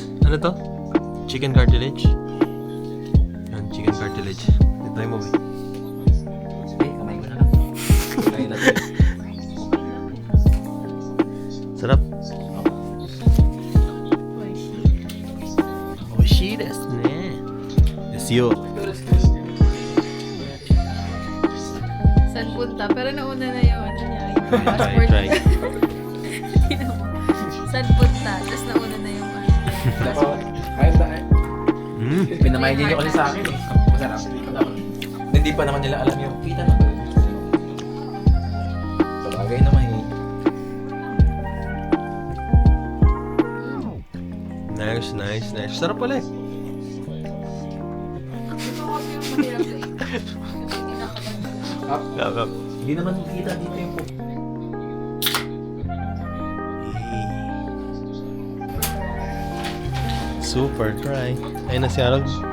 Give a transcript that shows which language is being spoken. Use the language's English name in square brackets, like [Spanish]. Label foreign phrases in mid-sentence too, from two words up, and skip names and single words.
[Filipino] Ano to? [English] Chicken cartilage? [Filipino] Yan, [English] chicken cartilage. [Filipino] Try mo, eh. Kamay ko na lang. Kamay na lang. Sarap. [Japanese] おいしいですね. Desu. [Filipino] Saan punta? Pero nauna na yung ano niya. Yung passport. Try. Saan punta? Tapos nauna na yung ano. Kahit na Mm. pinamayin niyo kasi sa akin eh. Masarap. Hindi pa naman nila alam yung kita na ba? Sabagay naman eh. [English] Nice, nice, nice. [Filipino] Sarap pala eh. Ito kasi yung mahirap sa ito. Yung kinakagat. Sarap. Hindi naman kita dito yung po. [English] Super dry. [Filipino] Ayun na si Harold.